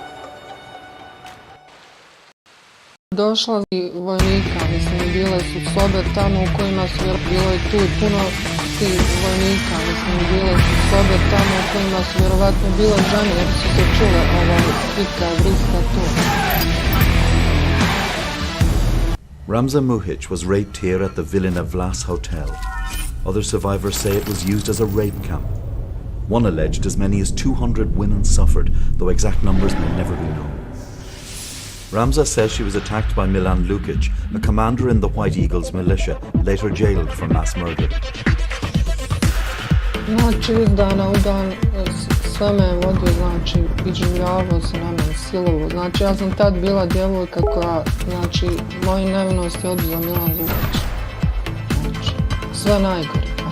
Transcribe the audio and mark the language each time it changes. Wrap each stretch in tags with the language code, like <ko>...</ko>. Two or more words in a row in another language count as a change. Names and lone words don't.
<bs>Došla i vojnika, mislim, bile su sobe tamo u kojima su, bilo je tu puno tih vojnika, mislim, bile su sobe tamo u kojima su vjerovatno bile žene, jer su se čule vika, vriska tu.</bs> <en>Ramza Muhic was raped here at the Villina Vlas Hotel. Other survivors say it was used as a rape camp. One alleged as many as 200 women suffered, though exact numbers may never be known. Ramza says she was attacked by Milan Lukic, a commander in the White Eagles militia, later jailed for mass murder.</en> <bs>Znači, iz dana u dan sve me je vodio, znači, iživljavao se na mene, silovo. Znači, ja sam tad bila djevojka koja, znači, moju nevinost je oduzeo Milan Lukic. Znači, sve najgore.</bs>